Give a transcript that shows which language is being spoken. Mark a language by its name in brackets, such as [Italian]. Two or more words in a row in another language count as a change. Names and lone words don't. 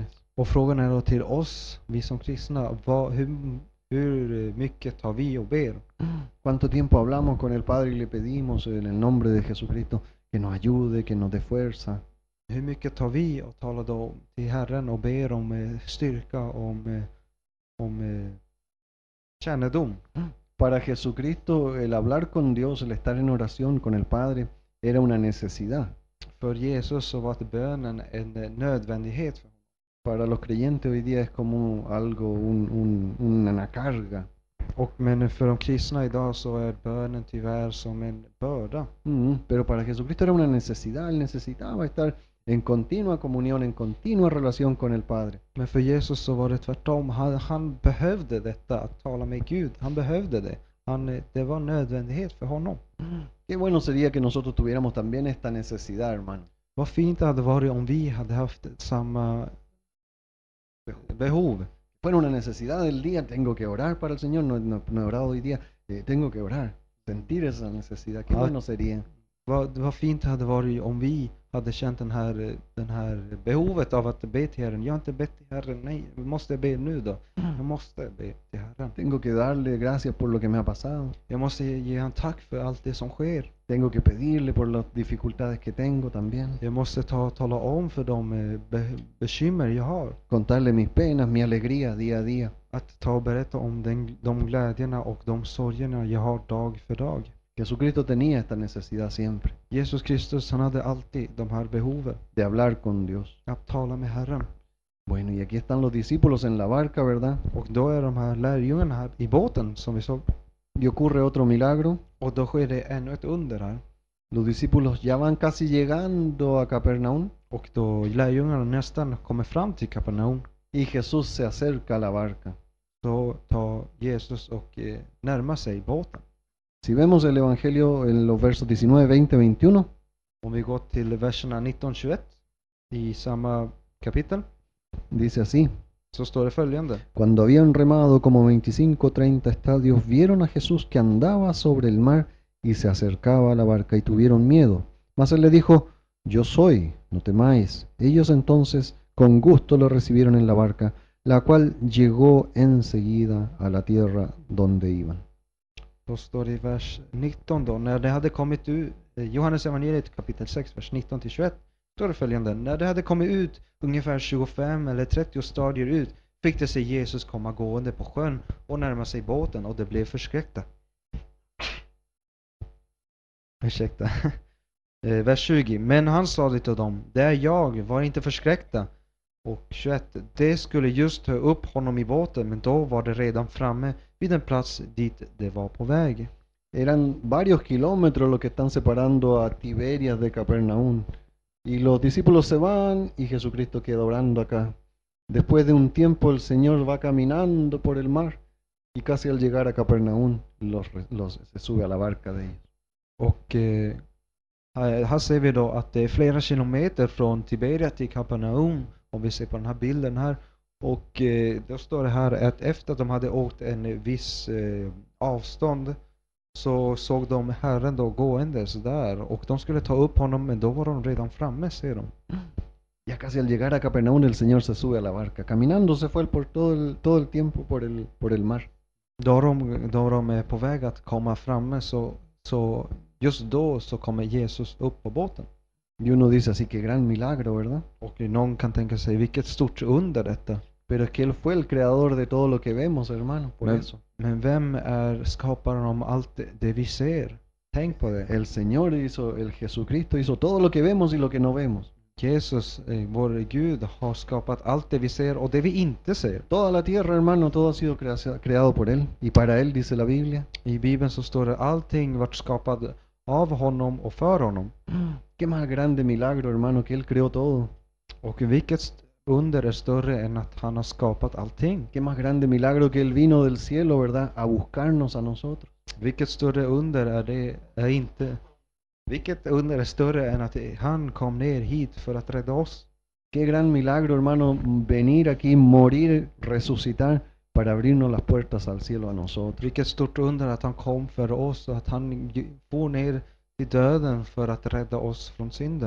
[Swedish] Och frågan är då till oss, vi som kristna, hur mycket har vi och ber? [Spanish] ¿Cuánto tiempo hablamos con el Padre y le pedimos en el nombre de Jesucristo que nos ayude, que nos dé fuerza? [Swedish] Hur mycket tar vi och talar då till Herren och ber om styrka, om kännedom? [Spanish] Para Jesucristo el hablar con Dios, el estar en oración con el Padre, era una necesidad. [Swedish] För Jesus så var bönen en nödvändighet. [Spanish] Para los creyentes hoy día es como algo, una carga. [Swedish] Men för de kristna idag så är bönen tyvärr som en börda. [Spanish] Pero para Jesucristo era una necesidad, él necesitaba estar en continua comunión, en continua relación con el Padre. [Swedish] Men för Jesus så var det tvärtom. Han behövde detta, att tala med Gud. Han behövde det. Det var nödvändighet för honom. [Spanish] Qué bueno sería que nosotros tuviéramos también esta necesidad, hermano. [Swedish] Vad fint det hade varit om vi hade haft samma behov. [Spanish] Fuera una necesidad del día, tengo que orar para el Señor, no he orado hoy día, tengo que orar, sentir esa necesidad, qué bueno sería. [Swedish] Vad fint det hade varit om vi hade känt den här behovet av att be till Herren. Jag har inte bett till Herren, nej, vi måste be nu då. Jag måste be till Herren. [Spanish] Tengo que darle gracias por lo que me ha pasado. [Swedish] Jag måste ge han tack för allt det som sker. [Spanish] Tengo que pedirle por las dificultades que tengo también. [Swedish] Jag måste tala om för de bekymmer jag har. [Spanish] Contarle mis penas, mi alegría día a día. [Swedish] Att ta och berätta om de glädjerna och de sorgerna jag har dag för dag. [Spanish] Jesucristo tenía esta necesidad siempre. [Swedish] Jesus Kristus, han hade alltid de här behoven. [Spanish] De hablar con Dios. [Swedish] Att tala med Herren. [Spanish] Bueno, y aquí están los discípulos en la barca, ¿verdad? [Swedish] Och då är de här lärjungarna här i båten som vi såg. [Spanish] Y ocurre otro milagro. [Swedish] Och då sker det ännu ett under här. [Spanish] Los discípulos ya van casi llegando a Capernaum. [Swedish] Och då lärjungarna nästan kommer fram till Kapernaum. [Spanish] Y Jesús se acerca a la barca. [Swedish] Så tar Jesus och närmar sig båten. [Spanish] Si vemos el Evangelio en los versos 19, 20, 21. [Swedish] Om vi går till verserna 19-21 i samma kapitel. [Spanish] Dice así. [Swedish] så står det följande. [Spanish] Cuando habían remado como 25 o 30 estadios, vieron a Jesús que andaba sobre el mar y se acercaba a la barca y tuvieron miedo. Mas él le dijo, yo soy, no temáis. Ellos entonces con gusto lo recibieron en la barca, la cual llegó enseguida a la tierra donde iban. [Swedish] Då står det i vers 19 då, när det hade kommit ut, Johannes evangeliet kapitel 6, vers 19-21, står det följande. När det hade kommit ut ungefär 25 eller 30 stadier ut, fick det se Jesus komma gående på sjön och närma sig båten, och de blev förskräckta. Ursäkta. Vers 20. Men han sade till dem, det är jag, var inte förskräckta. Och 21. Det skulle just ta upp honom i båten, men då var det redan framme vid en plats dit det var på väg. [Spanish] Eran varios kilómetros los que están separando a Tiberias de Capernaum. Y los discípulos se van y Jesucristo queda orando acá. Después de un tiempo el Señor va caminando por el mar y casi al llegar a Capernaum se sube a la barca de ellos. [Swedish] Och här ser vi då att det är flera kilometer från Tiberias till Kapernaum, om vi ser på den här bilden här. Och då står det här att efter att de hade åkt en viss avstånd, så såg de Herren då gåendes där, och de skulle ta upp honom, men då var de redan framme, ser de. [Spanish] Ya casi al llegar a Capernaum el Señor se sube a la barca. Caminando se fue por todo el tiempo por el mar. [Swedish] Då de är på väg att komma framme, så just då så kommer Jesus upp på båten. [Spanish] Y uno dice así, que gran milagro, ¿verdad? [Swedish] Och någon kan tänka sig, vilket stort under detta. [Spanish] Pero es que Él fue el creador de todo lo que vemos, hermano, por eso. [Swedish] Men vem är skaparen om allt det vi ser? Tänk på det. [Spanish] El Señor hizo, el Jesucristo hizo todo lo que vemos y lo que no vemos. [Swedish] Jesus, vår Gud, har skapat allt det vi ser och det vi inte ser. [Spanish] Toda la tierra, hermano, todo ha sido creado por Él. Y para Él, dice la Biblia. [Swedish] I Bibeln så står det, allting vart skapat av honom och för honom. [Spanish] Qué más grande milagro, hermano, que Él creó todo. [Swedish] Och vilket under är större än att han har skapat allting? [Spanish] Qué más grande milagro que Él vino del cielo, ¿verdad? A buscarnos a nosotros. [Swedish] Vilket större under är det inte? Vilket under är större än att han kom ner hit för att rädda oss? [Spanish] Qué gran milagro, hermano, venir aquí, morir, resucitar para abrirnos las puertas al cielo a nosotros. [Swedish] Vilket stort under att han kom för oss och att han for ner till döden för att rädda oss från synden.